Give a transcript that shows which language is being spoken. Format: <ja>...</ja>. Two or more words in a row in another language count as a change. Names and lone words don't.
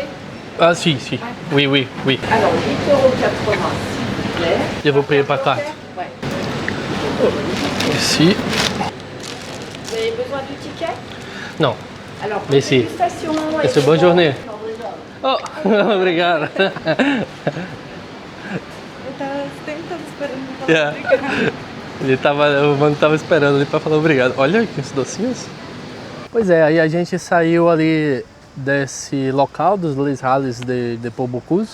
<fr>Ah si, si. Oui, oui, oui. Alors, 8,80 €, s'il vous plaît. Je vous paye par carte. Ouais. Ici. Vous avez besoin du ticket? Non. Alors, Merci. dégustation et Merci, bonne journée. Non, déjà.</fr> <pt>Oh, obrigado. Eu tava tentando esperando pra falar Yeah. obrigada. O mano tava esperando ali pra falar obrigado. Olha aqui os docinhos. Pois é, aí a gente saiu ali desse local dos Les Halles de Paul Bocuse.</pt>